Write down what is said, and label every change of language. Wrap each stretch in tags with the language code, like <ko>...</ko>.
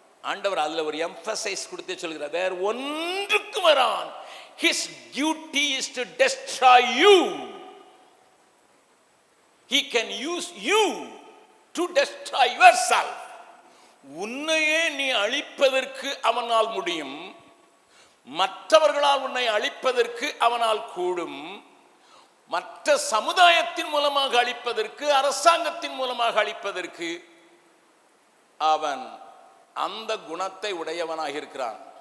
<ta>ஆண்டவர் அதுல ஒரு எம்பசைஸ் கொடுத்து சொல்கிறார், வேறு ஒன்றுக்கும் வரான்.</ta> <en>His duty is to destroy you. He can use you to destroy yourself.</en> <ta>உன்னையே நீ அழிப்பதற்கு அவனால் முடியும். மற்றவர்களால் உன்னை அழிப்பதற்கு அவனால் கூடும். மற்ற சமுதாயத்தின் மூலமாக அழிப்பதற்கு, அரசாங்கத்தின் மூலமாக அழிப்பதற்கு அவன் அந்த குணத்தை உடையவனாக இருக்கிறான்.</ta>